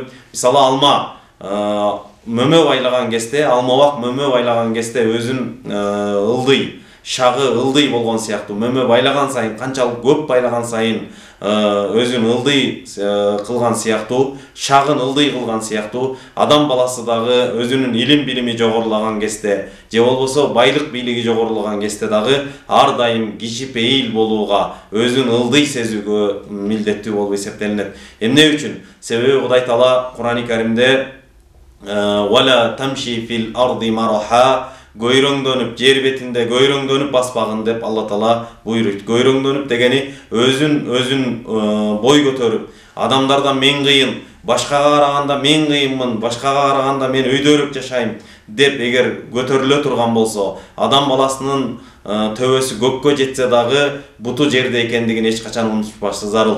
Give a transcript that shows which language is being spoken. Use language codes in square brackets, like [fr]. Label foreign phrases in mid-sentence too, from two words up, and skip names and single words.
[ky] Мисалы алма мөмө байлаган кезде, алмабак мөмө байлаган кезде өзүн ылдый, шагы ылдый болгон сыяктуу, мөмө байлаган сайын, канчалык көп байлаган сайын өзүн ылдый кылган сыяктуу, шагын ылдый кылган сыяктуу, адам баласы дагы өзүнүн илим билими жогорулаган кезде, же болбосо байлык бийлиги жогорулаган кезде дагы ар дайым кичипейил болууга, өзүн ылдый сезүүгө милдеттүү болуп эсептелинет. Эмне үчүн? Себеби Кудай Таала Кур'ан-ы Каримде [ar] «ولا تمش في الأرض مرحا» [ky] көйрөңдөнүп, жер бетинде көйрөңдөнүп баспагын деп Алла Таала буйруйт. Көйрөңдөнүп дегени өзүн бой көтөрүп, адамдардан мен кыйын, башкага караганда мен кыйынмын, башкага караганда мен өйдөрүп жашайм деп эгер көтөрүлө турган болсо, адам баласынын төбөсү көккө жетсе дагы буту жерде экендигин эч качан унутпашы зарыл.